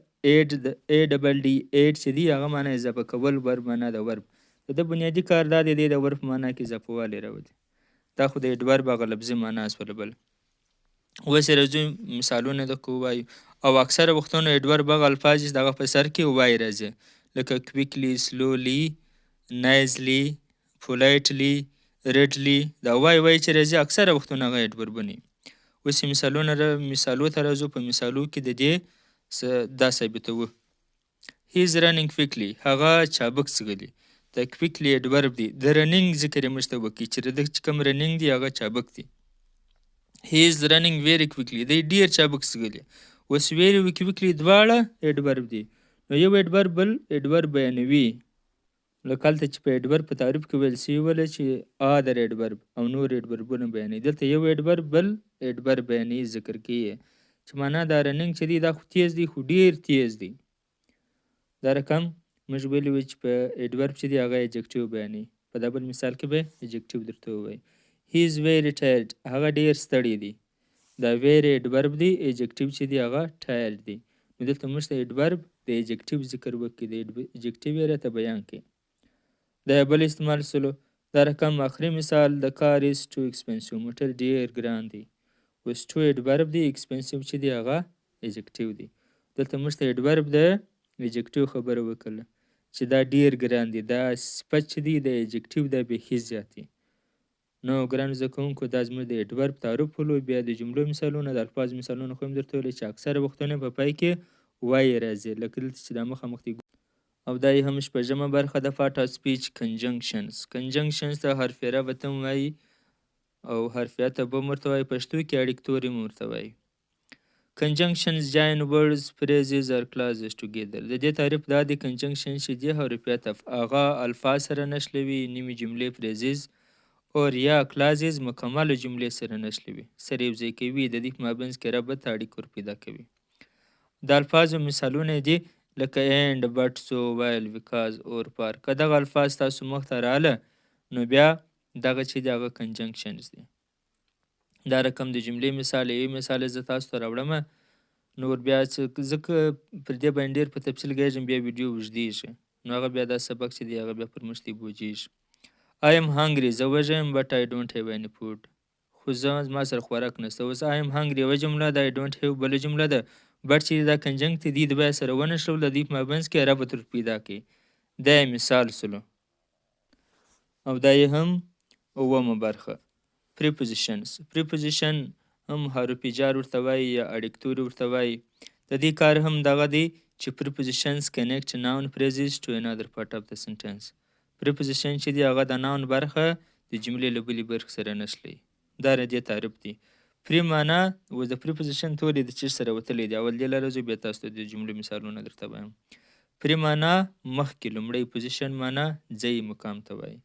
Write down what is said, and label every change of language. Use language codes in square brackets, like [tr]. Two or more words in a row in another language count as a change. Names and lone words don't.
[ps] aid چې دی هغه معنا اضافه کول، ورب معنا د ورب. د ده بنیادي کار دا دی د ورب معنا کې اضافه والی راولي. دا خو د adverb هغه لفظي معنا شوله. بل اوس یې راځو مثالونه د کو وایو. او اکثره وختونه adverb هغه الفاظ چې دغه په سر کې وای راځي، لکه [en] quickly, slowly, nicely, politely, readily. [ps] دا وای چې راځي اکثره وختونه هغه adverbونه. اوس مثالو ته راځو. په مثالو کې د دې دا ثابتوو. [en] he is running quickly، [ps] هغه چابک څګلي. دا quickly adverb دی. د رننګ ذکر یې موږ ته وکړي چې د کوم رننګ دی هغه چابک دی. [en] he is running very quickly، [ps] دی ډیر چابک څګلي. اوس [en] very quickly [ps] دواړه adverb دی. نو یو adverb بل adverb بیانوي. لکه هلته چې په adverb په تعریف کې ویل شوي وله چې [en] other adverb [ps] او نور adverbونه بیانوي. دلته یو adverb بل adverb بیانوي ذکر کوي چې معنا دا رننګ چې دی دا خو تیز دی، خو ډیر تیز دی. دا رقم موږ ویلي وي چې په adverb چې دی هغه adjective بیانوي. په دا بل مثال کې به adjective درته ووایي. [en] he is very tired، [ps] هغه ډیر ستړی دی. دا very adverb دی. adjective چې دی هغه tired دی. نو دلته موږ ته adverb د adjective ذکر وکړي، د adjective یې راته بیان کړي. دا بل استعمال سلو. دا رقم آخري مثال د [en] car is too expensive، [ps] موټر ډیر ګران دی. اوس too adverb دی، expensive چې دی هغه adjective دی. دلته موږ ته adverb د adjective خبره وکړه چې دا ډیر ګران دی. دا صفت چې دی د adjective دا بیخي زیات دی. نو ګرانو زده کوونکو دا زموږ د adverb تعریف ولو. بیا د جملو مثالونه د الفاظ مثالونه خو هم درته ویلي چې اکثره وختونه په پای کې وایي راځي، لکه دلته چې دا مخامخ دی. او دا یې هم شپږمه برخه د [en] part of speech [ps] کنجنکشنز ته حرفیه ربط هم وایي او حرفیه ته به هم ورته وایي. پښتو کې اړیک توري هم ورته وایي. [en] Conjunctions join words, phrases or clauses together. [ps] د دې تعریف دا دی کنجنکشن چې دی حرفیه ته هغه الفاظ سره نښلوي، نیمې جملې phrases اور یا clauses مکمل جملې سره نښلوي، سره یو ځای کوي، د دې په مابینځ کې ربط اړیکه ور پیدا کوي. د الفاظو مثالونه دي لکه [en] and, but, so, while, because [ps] اور for. که دغه الفاظ تاسو مخ ته راغله نو بیا دغه چې دی هغه کنجنکشنز دی. دا رقم د جملې مثال یو مثال زه تاسو ته راوړم. نور بیا ځکه پر دې باندې ډېر په تفصیل ګیږم بیا ویډیو اوږدیږي، نو هغه بیا دا سبق چې دی هغه بیا پر موږ بوجیږي. [en] I am hungry، [ps] زه وږی یم [en] but I don't have any food، [ps] خو زما سره خوراک نشته. اوس [en] I am hungry [ps] یوه جمله ده، [en] I don't have [ps] بله جمله ده. بټ چې دا کنجنکت دي د بیا سره ونښلول، د دې په مابینځ کې ربط ور پیدا کوي. دا یې مثال سلو. او دا یې هم اوومه برخه preposition هم حرف جار ورته وایي یا اړیکتوري ورته وایي. د دې کار هم دغه دی چې [en] prepositions connect noun phrases to another part of the sentence. [ps] preposition چې دی هغه د noun برخه د جملې له بلې برخې سره نښلوي. دا د دې تعریف دی. پری معنا و د preposition ټولې د چی سره وتلی دی. اول دې لرزو بیا تاسو ته د جملې مثالونه درته وایم. پری معنا مخکې لومړی، پوزیشن معنا ځای مقام ته وایي.